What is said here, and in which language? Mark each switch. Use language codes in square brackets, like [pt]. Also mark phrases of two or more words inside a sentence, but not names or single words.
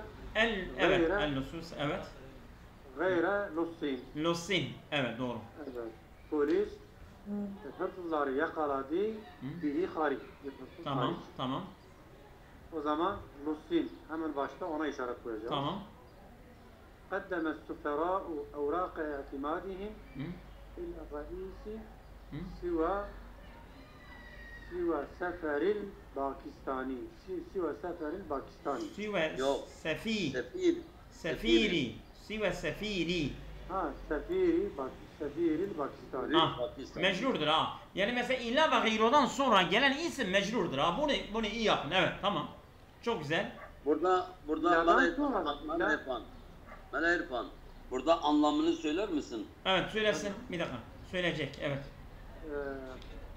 [tr] evet. El-nusus evet. [ar] غير لص. [tr] Lussin. Evet doğru. Evet. Polis hırsızları yakaladı. Bihi hariç. Tamam. O zaman lussin hemen başta ona işaret koyacağız. Tamam. [ar] قدم السفراء أوراق اعتمادهم إلى الرئيس سوى سفر الباكستاني سوى سفر الباكستاني سفيري سوى سفيري سفير الباكستاني [tr] mecrurdur ha. Yani mesela illa ve gayrodan sonra gelen isim mecrurdur ha. Bunu iyi yapın. Evet tamam. Çok güzel. Burada Mala İrfan, burada anlamını söyler misin? Evet söylesin. Bir dakika. Söyleyecek. Evet.